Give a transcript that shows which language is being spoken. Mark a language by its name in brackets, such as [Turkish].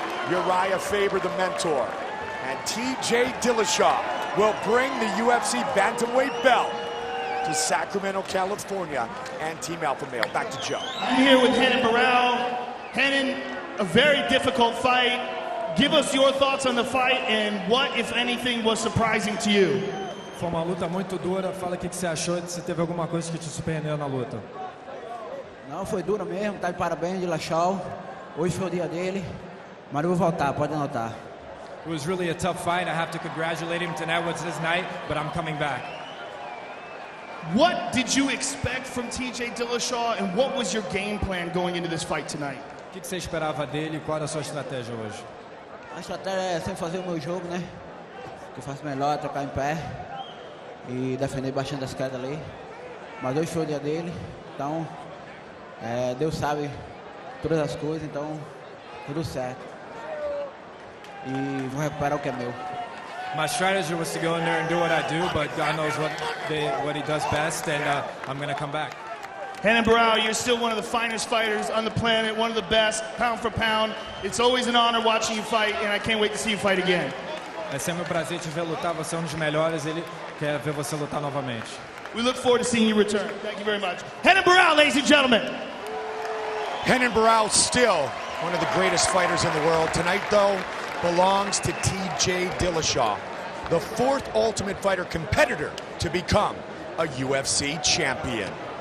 [English] Uriah Faber, the mentor. And TJ Dillashaw will bring the UFC bantamweight belt to Sacramento, California, and Team Alpha Male. Back to Joe. I'm here with Renan Barão. Renan, a very difficult fight. Give us your thoughts on the fight and what, if anything, was surprising to you. [Portuguese] Foi uma luta muito dura. Fala o que você achou, se teve alguma coisa que te surpreendeu na luta. Não, foi dura mesmo. Tá de parabéns, Dillashaw. Hoje foi o dia dele. Mas eu vou voltar, pode anotar. [English] It was really a tough fight. I have to congratulate him. Tonight was his night, but I'm coming back. What did you expect from TJ Dillashaw, and what was your game plan going into this fight tonight? [Portuguese] O que você esperava dele e qual era a sua estratégia hoje? A estratégia é sempre fazer o meu jogo, né? O que eu faço melhor é trocar em pé e defender bastante as quedas ali. Mas hoje foi o dia dele, então Deus sabe todas as coisas, então tudo certo. E vou recuperar o que é meu. [English] My strategy was to go in there and do what I do, but God knows what he does best, and I'm going to come back. Renan Barão, you're still one of the finest fighters on the planet, one of the best, pound for pound. It's always an honor watching you fight, and I can't wait to see you fight again. [Portuguese] É sempre um prazer te ver lutar, você é um dos melhores, ele quer ver você lutar novamente. [English] We look forward to seeing you return. Thank you very much. Renan Barão, ladies and gentlemen. Renan Barão, still one of the greatest fighters in the world. Tonight, though, belongs to T.J. Dillashaw, the fourth Ultimate Fighter competitor to become a UFC champion.